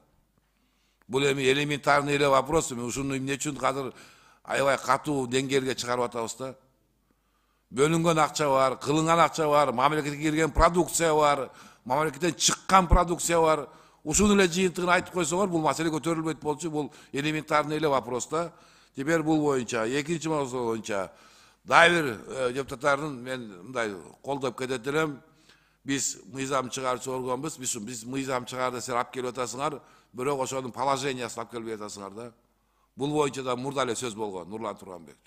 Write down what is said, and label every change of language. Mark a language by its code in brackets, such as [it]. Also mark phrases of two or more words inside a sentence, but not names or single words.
[ky] Бул эми элементарный эле вопрос, ушуну эмне үчүн азыр аябай катуу деңгээлге чыгарып атабыз да? Бөлүнгөн акча бар, кылынган акча бар, мамлекетке кирген продукция бар, мамлекеттен чыккан продукция бар. Ушуну эле жыйынтыгын айтып койсоңор, бул маселе көтөрүлбөйт болчу, бул элементарный эле вопрос да. Теперь бул боюнча, экинчи мавзу боюнча, дагы бир депутаттардын мен мындай колдоп кетет элем. Биз мыйзам чыгаруучу органбыз, биз мыйзам чыгарды силер алып келип атасыңар, бирок ошонун положениясын алып келбей атасыңар да. Бул боюнча да мурда эле сөз болгон, Нурлан Турганбекович.